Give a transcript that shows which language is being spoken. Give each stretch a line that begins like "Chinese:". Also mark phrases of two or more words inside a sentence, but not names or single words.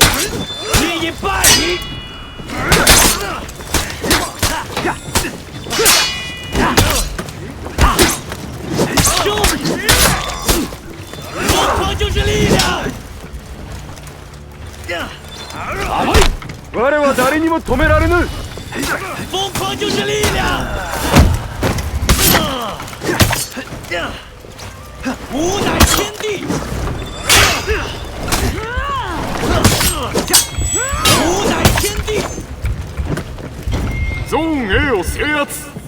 Chinese: 你已败矣！疯狂就是力量！
Japanese: 我は誰にも止められぬ。
Chinese: 疯狂就是力量！无乃天地！无乃天地！
Japanese: ゾーン A を制圧。